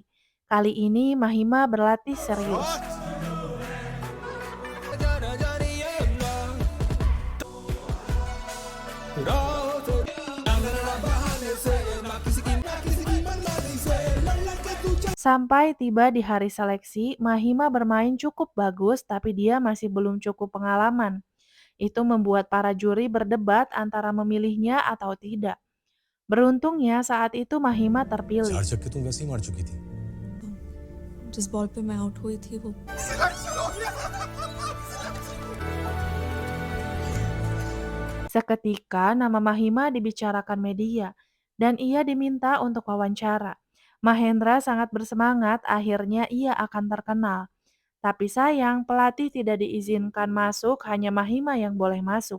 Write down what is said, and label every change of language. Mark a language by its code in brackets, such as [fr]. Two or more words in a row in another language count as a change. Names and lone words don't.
[id] Kali ini Mahima berlatih serius. Sampai tiba di hari seleksi, Mahima bermain cukup bagus tapi dia masih belum cukup pengalaman. Itu membuat para juri berdebat antara memilihnya atau tidak. Beruntungnya saat itu Mahima terpilih. [hi] 4 छक्के तुम वैसे ही मार चुकी थी। जिस बॉल पे मैं आउट हुई थी वो [id] Seketika nama Mahima dibicarakan media dan ia diminta untuk wawancara. Mahendra sangat bersemangat akhirnya ia akan terkenal. Tapi sayang pelatih tidak diizinkan masuk, hanya Mahima yang boleh masuk.